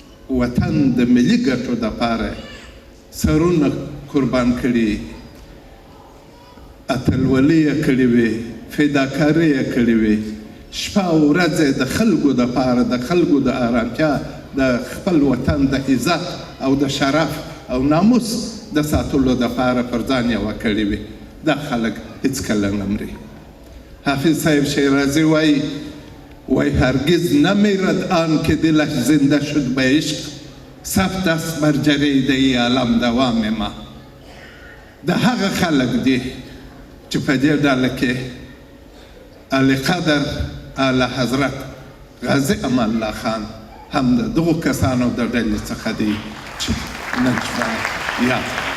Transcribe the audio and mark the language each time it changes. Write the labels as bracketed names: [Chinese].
[Pashto] وطن د ملي ګټو دپاره سرونه قربان کړي، اتلولي یې کړې وې، فداکاري یې کړې وې، شپه او ورځ د خلکو دپاره، د خلکو د ارامتیا، د خپل وطن د عزت او د شرف او ناموس د ساتلو دپاره پر ځان یوه کړې وې. دا خلک هیڅکله نه مري. حافظ صاحب شیرازی وای [Persian] هرگز نمیرد آن که دلش زنده شد به عشق، ثبت است بر جریده ای عالم دوام ما. [Pashto] د هغه خلک دی چې په دې ډله کې اعلی قدر اعلی حضرت غازي امان الله خان هم د دغو کسانو د ډلې څخه دی چې نن شپه یاد.